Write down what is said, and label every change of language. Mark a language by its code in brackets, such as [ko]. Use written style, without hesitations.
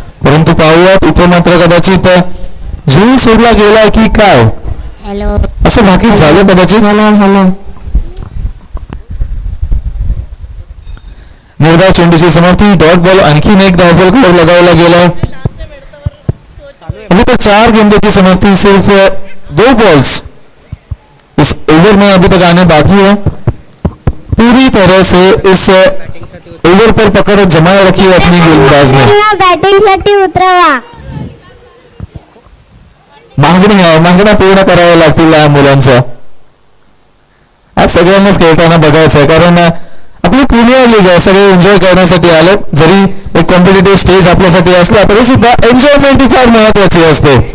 [mr] परंतु पाहूयात इथे मात्र कदाचित जीव सोडला गेलाय की काय हॅलो असं भाकीत झालं कदाचित. निर्धाव चेंडूची समाप्ती. डॉट बॉल, आणखीन एक धावफलकावर लगावला गेलाय. [hi] अभी तक 4 गेंदों की समाप्ति, सिर्फ 2 बॉल्स इस ओवर में अभी तक आने बाकी है. पूरी तरह से इस ओवर पर पकड़ जमाए रखी है अपनी गेंदबाज ने. [mr] बॅटिंग साठी उतरवा. मागणी आहे, मागण्या पूर्ण कराव्या लागतील या मुलांच्या. आज सगळ्यांनाच खेळताना बघायचं आहे, कारण आपली प्रीमियर लीग आहे, सगळे एन्जॉय करण्यासाठी आले. जरी एक कॉम्पिटेटिव्ह स्टेज आपल्यासाठी असला तरी सुद्धा एन्जॉयमेंट ही फार महत्वाची असते.